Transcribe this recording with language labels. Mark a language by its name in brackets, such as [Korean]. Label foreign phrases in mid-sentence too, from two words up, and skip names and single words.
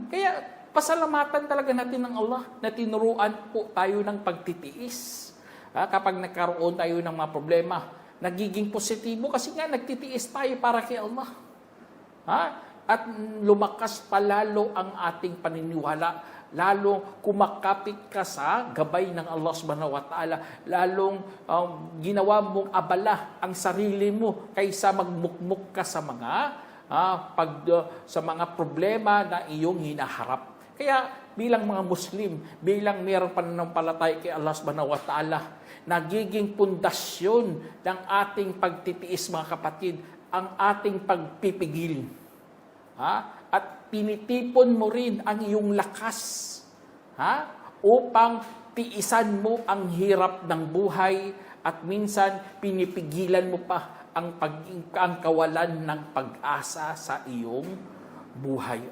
[Filipino] Kaya pasalamatan talaga natin ng Allah na tinuruan po tayo ng pagtitiis. Kapag nagkaroon tayo ng mga problema, nagiging positibo kasi nga nagtitiis tayo para kay Allah. At lumakas palalo ang ating paniniwala, lalong kumakapit ka sa gabay ng Allah [Arabic] سبحانه وتعالى, [Filipino] lalong ginawa mong abala ang sarili mo kaysa magmukmuk ka sa mga problema na iyong hinaharap. Kaya bilang mga Muslim, bilang mayroong pananampalataya kay Allah [Arabic] سبحانه وتعالى, [Filipino] nagiging pundasyon ng ating pagtitiis, mga kapatid, ang ating pagpipigil. At pinitipon mo rin ang iyong lakas upang tiisan mo ang hirap ng buhay at minsan pinipigilan mo pa ang kawalan ng pag-asa sa iyong buhay.